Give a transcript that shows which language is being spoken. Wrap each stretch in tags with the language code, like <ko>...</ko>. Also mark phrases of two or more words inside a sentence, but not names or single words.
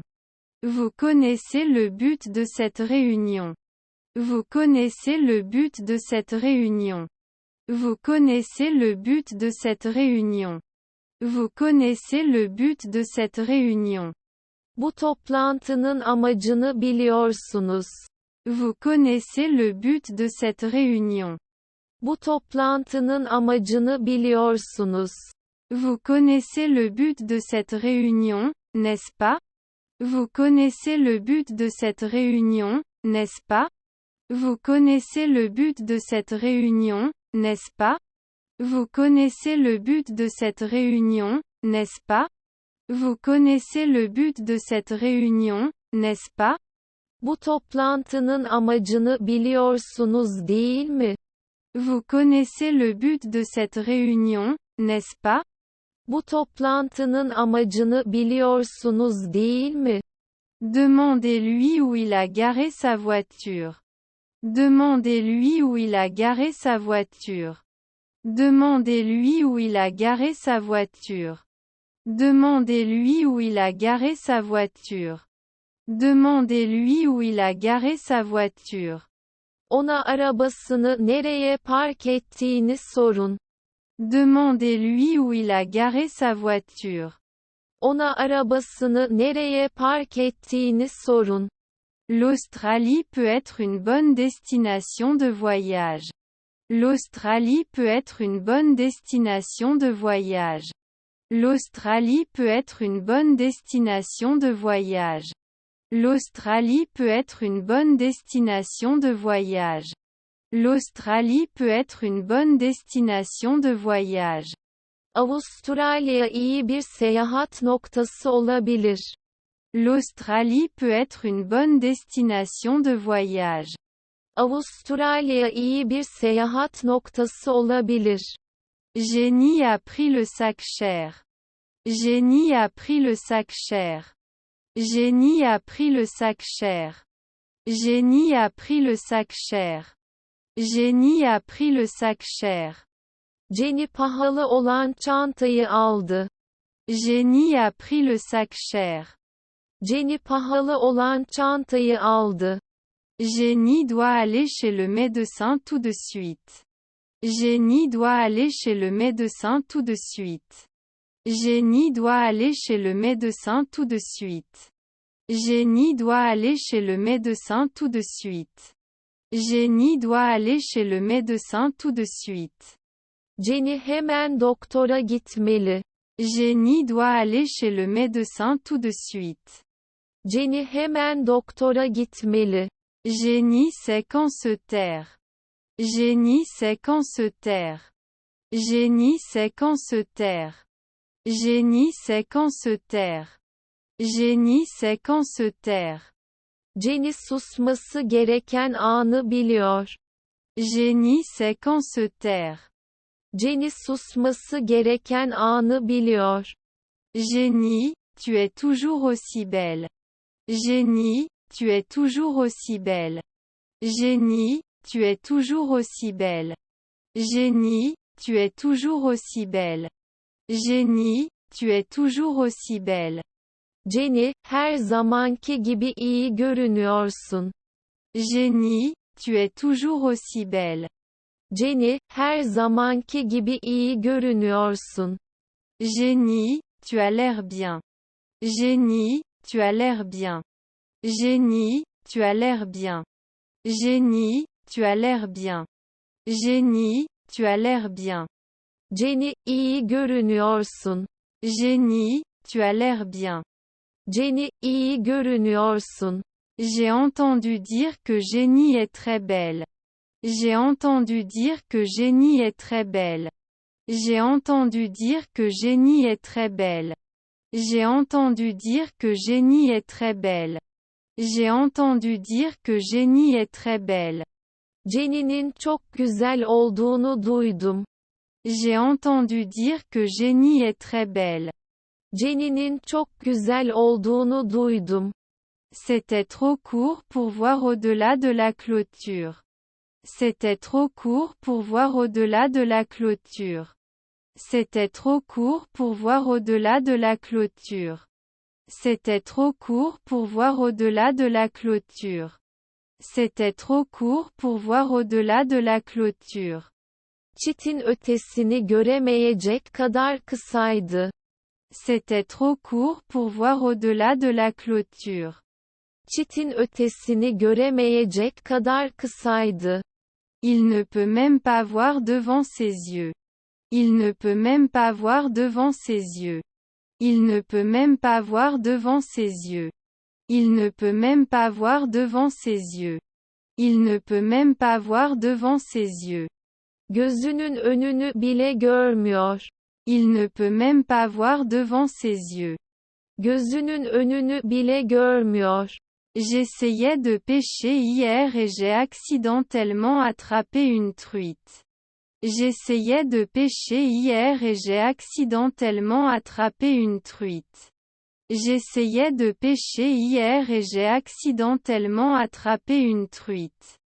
<fr>Vous connaissez le but de cette réunion. Vous connaissez le but de cette réunion. Vous connaissez le but de cette réunion. Vous connaissez le but de cette réunion.</fr> <tr>Bu toplantının amacını biliyorsunuz.</tr> <fr>Vous connaissez le but de cette réunion.</fr> <tr>Bu toplantının amacını biliyorsunuz.</tr> <fr>Vous connaissez le but de cette réunion, n'est-ce pas? Vous connaissez le but de cette réunion, n'est-ce pas? Vous connaissez le but de cette réunion, n'est-ce pas? Vous connaissez le but de cette réunion, n'est-ce pas? Vous connaissez le but de cette réunion, n'est-ce pas?</fr> <tr>Bu toplantının amacını biliyorsunuz değil mi?</tr> <fr>Vous connaissez le but de cette réunion, n'est-ce pas?</fr> <tr>Bu toplantının amacını biliyorsunuz değil mi?</tr> <fr>Demandez-lui où il a garé sa voiture. Demandez-lui où il a garé sa voiture. Demandez-lui où il a garé sa voiture. Demandez-lui où il a garé sa voiture. Demandez-lui où il a garé sa voiture.</fr> <tr>Ona arabasını nereye park ettiğini sorun.</tr> <fr>Demandez-lui où il a garé sa voiture.</fr> <tr>Ona arabasını nereye park ettiğini sorun.</tr> <fr>L'Australie peut être une bonne destination de voyage. L'Australie peut être une bonne destination de voyage. L'Australie peut être une bonne destination de voyage. L'Australie peut être une bonne destination de voyage. L'Australie peut être une bonne destination de voyage.</fr> <tr>Avustralya iyi bir seyahat noktası olabilir.</tr> <fr>L'Australie peut être une bonne destination de voyage.</fr> <tr>Avustralya iyi bir seyahat noktası olabilir.</tr> <fr>Jenny a pris le sac cher. Jenny a pris le sac cher. Jenny a pris le sac cher. Jenny a pris le sac cher. Jenny a pris le sac cher.</fr> <tr>Jenny pahalı olan çantayı aldı.</tr> <fr>Jenny a pris le sac cher.</fr> <tr>Jenny pahalı olan çantayı aldı.</tr> <fr>Jenny doit aller chez le médecin tout de suite. Jenny doit aller chez le médecin tout de suite. Jenny doit aller chez le médecin tout de suite. Jenny doit aller chez le médecin tout de suite. Jenny doit aller chez le médecin tout de suite.</fr> <tr>Jenny hemen doktora gitmeli.</tr> <fr>Jenny doit aller chez le médecin tout de suite.</fr> <tr>Jenny hemen doktora gitmeli.</tr> <fr>Jenny sait quand se taire. Jenny sait quand se taire. Jenny sait quand se taire. Jenny sait quand se taire. Jenny sait quand se taire.</fr> <tr>Jenny susması gereken anı biliyor.</tr> <fr>Jenny sait quand se taire.</fr> <tr>Jenny susması gereken anı biliyor.</tr> <fr>Jenny, tu es toujours aussi belle. Jenny, tu es toujours aussi belle. Jenny, tu es toujours aussi belle. Jenny, tu es toujours aussi belle. Jenny, tu es toujours aussi belle.</fr> <tr>Jenny, her zamanki gibi iyi görünüyorsun.</tr> <fr>Jenny, tu es toujours aussi belle.</fr> <tr>Jenny, her zamanki gibi iyi görünüyorsun.</tr> <fr>Jenny, tu as l'air bien. Jenny, tu as l'air bien. Jenny, tu as l'air bien. Jenny, tu as l'air bien. Jenny, tu as l'air bien.</fr> <tr>Jenny, iyi görünüyorsun.</tr> <fr>Jenny, tu as l'air bien.</fr> <tr>Jenny, iyi görünüyorsun.</tr> <fr>J'ai entendu dire que Jenny est très belle. J'ai entendu dire que Jenny est très belle. J'ai entendu dire que Jenny est très belle. J'ai entendu dire que Jenny est très belle. J'ai entendu dire que Jenny est très belle.</fr> <tr>Jenny'nin çok güzel olduğunu duydum.</tr> <fr>J'ai entendu dire que Jenny est très belle.</fr> <tr>Jenny'nin çok güzel olduğunu duydum.</tr> <fr>C'était trop court pour voir au-delà de la clôture. C'était trop court pour voir au-delà de la clôture. C'était trop court pour voir au-delà de la clôture. C'était trop court pour voir au-delà de la clôture. C'était trop court pour voir au-delà de la clôture.</fr> <tr>Çitin ötesini göremeyecek kadar kısaydı.</tr> <fr>C'était trop court pour voir au-delà de la clôture.</fr> <tr>Çitin ötesini göremeyecek kadar kısaydı.</tr> <fr>Il ne peut même pas voir devant ses yeux. Il ne peut même pas voir devant ses yeux. Il ne peut même pas voir devant ses yeux. Il ne peut même pas voir devant ses yeux. Il ne peut même pas voir devant ses yeux.</fr> <tr>Gözünün önünü bile görmüyor.</tr> <fr>Il ne peut même pas voir devant ses yeux.</fr> <tr>Gözünün önünü bile görmüyor.</tr> <fr>J'essayais de pêcher hier et j'ai accidentellement attrapé une truite. J'essayais de pêcher hier et j'ai accidentellement attrapé une truite. J'essayais de pêcher hier et j'ai accidentellement attrapé une truite.</fr>